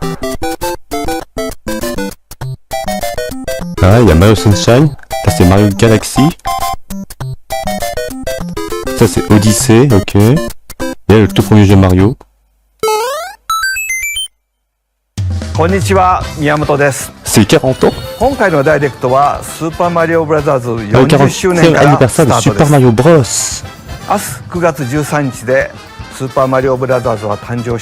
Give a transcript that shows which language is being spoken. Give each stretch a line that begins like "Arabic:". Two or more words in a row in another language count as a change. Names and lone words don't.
French: Ah, il y a Mario Sunshine. Là, c'est Mario Galaxy. Ça, c'est Odyssey, ok. Et là, le tout premier jeu Mario.
Japanese: Konnichiwa, Miyamoto です。
French: C'est 40 ans.
Japanese: 今回のダイレクトはスーパーマリオブラザーズ
French: Le
Japanese: 40周年
French: 40e
Japanese: から
French: anniversaire
Japanese: ス
French: de
Japanese: タート
French: Super
Japanese: です。
French: Mario Bros.
Japanese: 明日9月13日でスーパーマリオブラザーズは誕生して